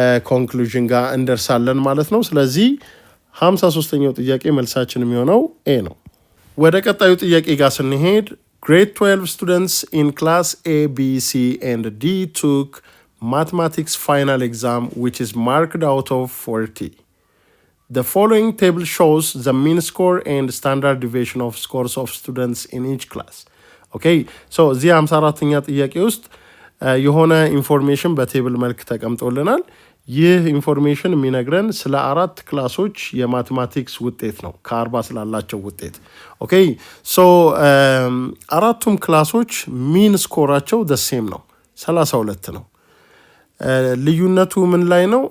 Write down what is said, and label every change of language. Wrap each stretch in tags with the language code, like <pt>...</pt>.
<am>ኮንክሉዥን ጋር እንደርሳለን ማለት ነው። ስለዚህ 53ኛው ጥያቄ መልሳችን የሚሆነው ኤ ነው። ወደ ቀጣዩ ጥያቄ ጋር ስንሄድ</am> <en>grade 12 students in class A, B, C and D took mathematics final exam which is marked out of 40. The following table shows the mean score and standard deviation of scores of students in each class.</en> <am>Okay, so እዚህ 54ኛ ጥያቄ ውስጥ የሆነ ኢንፎርሜሽን በቴብል መልክ ተቀምጦልናል። ይህ ኢንፎርሜሽን የሚነግረን ስለ 4 ክላሶች የማቴማቲክስ ውጤት ነው ከ40 ስላላቸው ውጤት። ኦኬ ሶ አራቱም ክላሶች ሚን ስኮራቸው</am> <en>the same</en> <am>ነው 32 ነው። ልዩነቱ ምን ላይ ነው?</am>